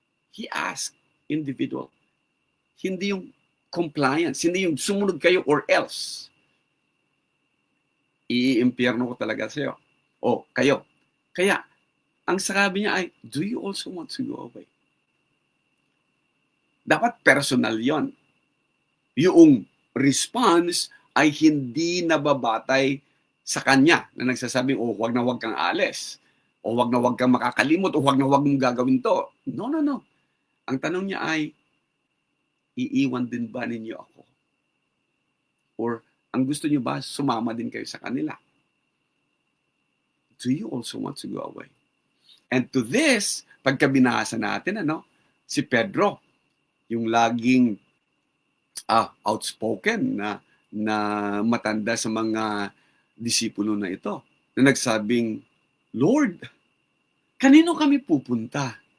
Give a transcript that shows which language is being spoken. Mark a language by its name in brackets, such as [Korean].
[English] He asked individual. [Filipino] Hindi yung compliance, hindi yung sumunod kayo or else. I-impyerno ko talaga sa'yo. O, kayo. Kaya, ang sabi niya ay, [English] do you also want to go away? [Filipino] Dapat personal yon. Yung response ay hindi nababatay sa kanya na nagsasabing, huwag na huwag kang alis. O huwag na huwag kang makakalimot. O huwag na huwag mong gagawin to. No. Ang tanong niya ay, iiwan din ba ninyo ako? Or, ang gusto niyo ba, sumama din kayo sa kanila? [English] Do you also want to go away? And to this, [Filipino] pagka binasa natin, si Pedro, yung laging outspoken na matanda sa mga disipulo na ito, na nagsabing, Lord, kanino kami pupunta?